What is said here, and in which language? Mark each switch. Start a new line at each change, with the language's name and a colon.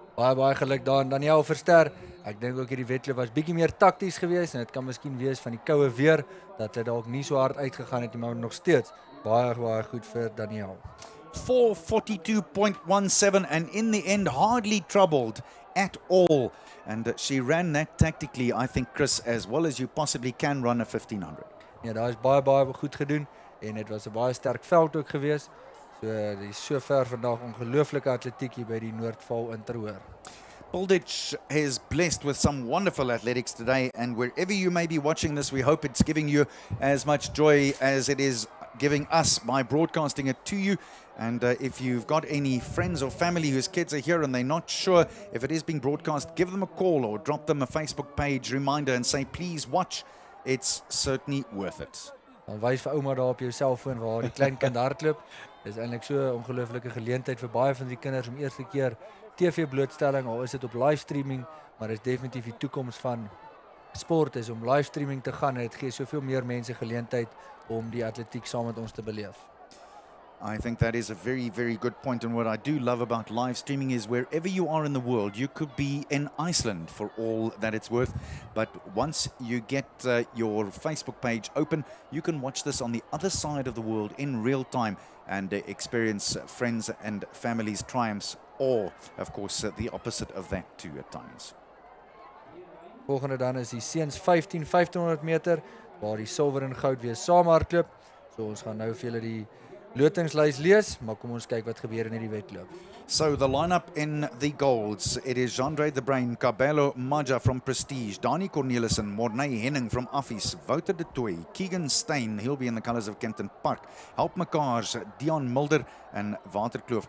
Afrikaans: Baie geluk daar aan Daniel Verster. Ek dink ook hierdie wedloop was bietjie meer takties geweest, en dit kan miskien wees van die koue weer dat dit dalk nie so hard uitgegaan het nie, maar nog steeds baie goed vir Daniel.
English: 4:42.17, and in the end hardly troubled at all, and she ran that tactically, I think, Chris, as well as you possibly can run a 1500.
Afrikaans: Ja, daar is baie goed gedoen, en dit was 'n baie sterk veld ook geweest. So die is so ver vandag ongelooflike atletiek hier by die Noordvaal Inter-High.
English: Pilditch is blessed with some wonderful athletics today, and wherever you may be watching this, we hope it's giving you as much joy as it is giving us by broadcasting it to you. And if you've got any friends or family whose kids are here and they're not sure if it is being broadcast, give them a call or drop them a Facebook page reminder and say, please watch. It's certainly worth it.
Afrikaans: Dan wys vir ouma daar op jou selfoon waar die klein kind hardloop. Dis eintlik so 'n ongelooflike geleentheid vir baie van die kinders om eerste keer TV blootstelling, al is dit op livestreaming, maar dit is definitief die toekoms van sport is om livestreaming te gaan, en dit gee soveel meer mense geleentheid om die atletiek saam met ons te beleef.
English: I think that is a very good point, and what I do love about live streaming is wherever you are in the world, you could be in Iceland for all that it's worth, but once you get your Facebook page open, you can watch this on the other side of the world in real time and experience friends and families' triumphs, or of course the opposite of that too at times.
Afrikaans: Volgende dan is die seuns 1500 meter waar die silwer en goud weer saam hardloop. So ons gaan nou vir julle die lotingslys lees, maar kom ons kyk wat gebeur in hierdie wedloop.
English: So the lineup in the golds, it is Jandre the Brain, Cabello Maja from Prestige, Dani Cornelissen, Mornay Henning from Affies, Wouter de Tooy, Keegan Steyn, he'll be in the colours of Kenton Park, Help Mekaars, Dion Mulder, and Waterkloof.